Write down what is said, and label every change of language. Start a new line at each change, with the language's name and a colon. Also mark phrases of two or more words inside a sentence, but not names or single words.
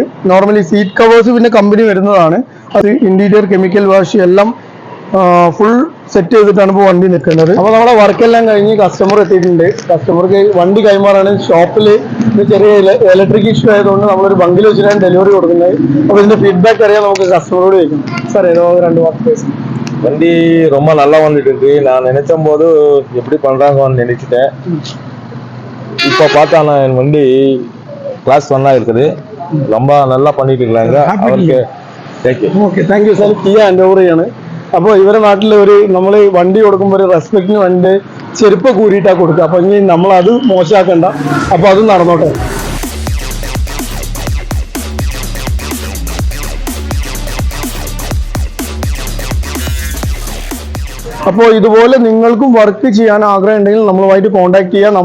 Malayalam: നോർമലി
English: seat covers
Malayalam: പിന്നെ കമ്പനി വരുന്നതാണ്. അത്
English: interior chemical wash
Malayalam: എല്ലാം
English: full set
Malayalam: ചെയ്തിട്ടാണ് ഇപ്പോൾ വണ്ടി നിൽക്കുന്നത്. അപ്പോൾ നമ്മുടെ വർക്കെല്ലാം കഴിഞ്ഞ് കസ്റ്റമർ എത്തിയിട്ടുണ്ട്. കസ്റ്റമർക്ക് വണ്ടി കൈമാറാണ്. ഷോപ്പിൽ ചെറിയ
English: electric issue
Malayalam: ആയതുകൊണ്ട് നമ്മളൊരു ബങ്കിൽ വെച്ചിട്ടാണ് ഡെലിവറി കൊടുക്കുന്നത്. അപ്പോൾ ഇതിന്റെ ഫീഡ്ബാക്ക് അറിയാൻ നമുക്ക് കസ്റ്റമറോട് ചോദിക്കാം.
Tamil: சார் ஏதோ 2 வார்த்தை பேசுங்க. வண்டி ரொம்ப நல்லா வந்துட்டு இருக்கு. நான் நினைச்ச போது எப்படி பண்றாங்கன்னு நினைச்சிட்டேன். இப்போ பார்த்தா என் வண்டி கிளாஸ் 1 இருக்குது. ரொம்ப நல்லா பண்ணிட்டு இருக்காங்க. அவருக்கு
English: Okay, thank you sir.
Malayalam: കിയ എൻ്റെ ഓവറാണ്. അപ്പോൾ ഇവരുടെ നാട്ടിൽ ഒരു നമ്മൾ വണ്ടി കൊടുക്കുമ്പോൾ ഒരു റെസ്പെക്റ്റിന് വേണ്ടി ചെരുപ്പ് കൂരിയിട്ടാണ് കൊടുക്കുക. അപ്പോൾ ഇനി നമ്മളത് മോശമാക്കണ്ട. അപ്പോൾ അത് നടന്നോട്ടെ. അപ്പോൾ ഇതുപോലെ നിങ്ങൾക്കും വർക്ക് ചെയ്യാൻ ആഗ്രഹം ഉണ്ടെങ്കിൽ നമ്മളുമായിട്ട് കോൺടാക്ട് ചെയ്യുക.